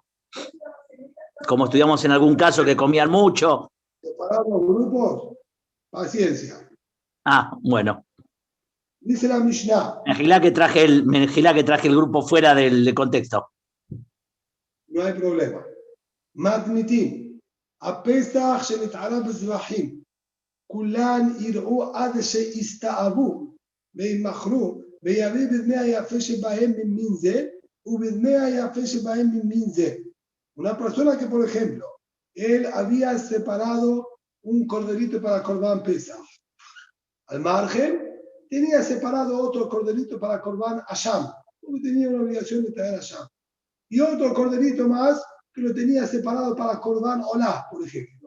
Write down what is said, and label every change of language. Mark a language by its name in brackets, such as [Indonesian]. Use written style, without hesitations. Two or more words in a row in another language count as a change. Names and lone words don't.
[Spanish] Como estudiamos en algún caso que comían mucho. ¿Separar los grupos? Paciencia. Ah, bueno. Dice la Mishnah. Mejilá que traje el grupo fuera del contexto. No hay problema. [Hebrew] מתניתים, הפסח שנתעלה בזבחים, כולן יראו עד שיסתאבו וימכרו ויביא בדמי היפה שבהם ממין זה ובדמי היפה שבהם ממין זה. [Spanish] Una persona que, por ejemplo, él había separado un corderito para [Hebrew] קרבן פסח. [Spanish] Al margen, tenía separado otro corderito para [Hebrew] קרבן אשם, [Spanish] porque tenía una obligación de traer Asham. Y otro corderito más que lo tenía separado para [Hebrew] קרבן עולה, [Spanish] por ejemplo.